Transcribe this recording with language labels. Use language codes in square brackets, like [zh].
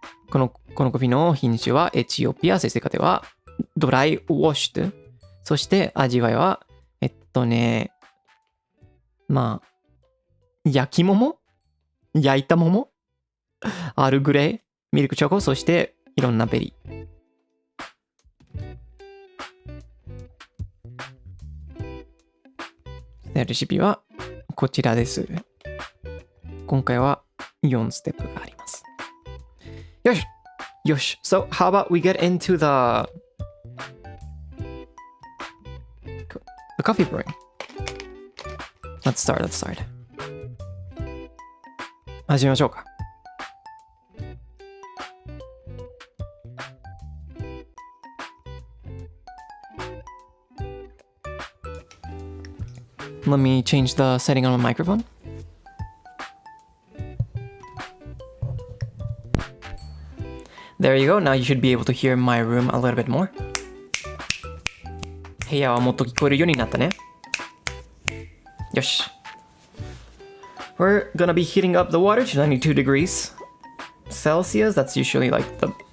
[ja] このコーヒーの品種はエチオピア、生成過程はドライウォッシュ、そして味わいはまあ焼いた桃アールグレイ、ミルクチョコ、そしていろんなベリー。レシピはこちらです。今回は4ステップがあります。よしよし。 [en] So how about we get into the coffee brewing. Let's start. [ja] 始めましょうか。 [en] Let me change the setting on my microphone. There you go. Now you should be able to hear my room a little bit more. [ja] 部屋はもっと聞こえるようになったね。よし。 [en] We're gonna be heating up the water to 92 degrees Celsius. That's usually like the...